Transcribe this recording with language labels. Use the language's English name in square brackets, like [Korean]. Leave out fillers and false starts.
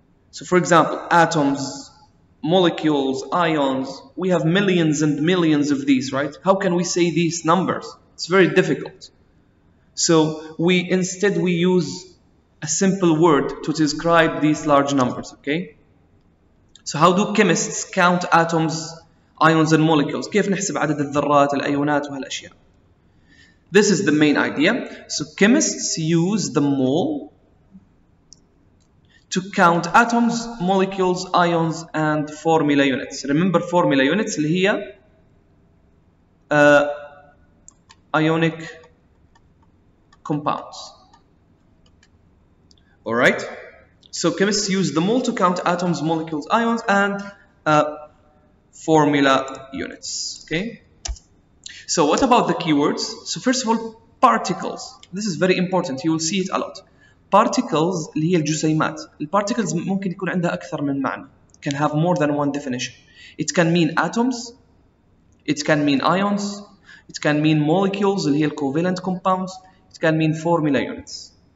[English] So for example, atoms, molecules, ions, we have millions and millions of these, right? How can we say these numbers? It's very difficult. So instead we use a simple word to describe these large numbers, okay? So how do chemists count atoms, ions and molecules? [Arabic] كيف نحسب عدد الذرات, الأيونات وهالأشياء? [English] This is the main idea. So chemists use the mole to count atoms, molecules, ions and formula units. Remember formula units اللي هي ionic compounds. All right, So chemists use the mole to count atoms, molecules, ions, and formula units. Okay. So what about the keywords? So first of all, particles. This is very important. You will see it a lot. [Arabic] Particles اللي هي الجسيمات. البارتيكلز ممكن يكون عندها أكثر من معنى. [English] Can have more than one definition. It can mean atoms. It can mean ions. It can mean molecules اللي هي covalent compounds. It can mean formula units.